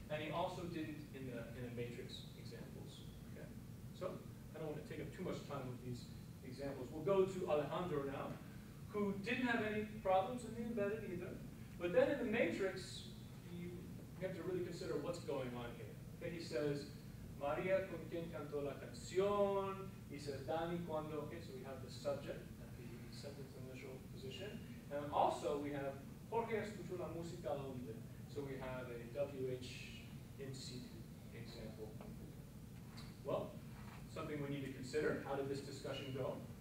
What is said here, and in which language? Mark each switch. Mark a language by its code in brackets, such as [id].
[en] And he also didn't in the matrix examples. Okay? So I don't want to take up too much time with these examples. We'll go to Alejandro now, who didn't have any problems in the embedded either. But then in the matrix, you have to really consider what's going on here. Okay, he says, [es] Maria con quien cantó la canción. [en] He says, Dani cuando. Okay, so we have the subject at the sentence initial position. And also we have [es] Jorge escuchó la música al oído. [en] So we have a WH in situ example. Well, something we need to consider. How did this discussion go?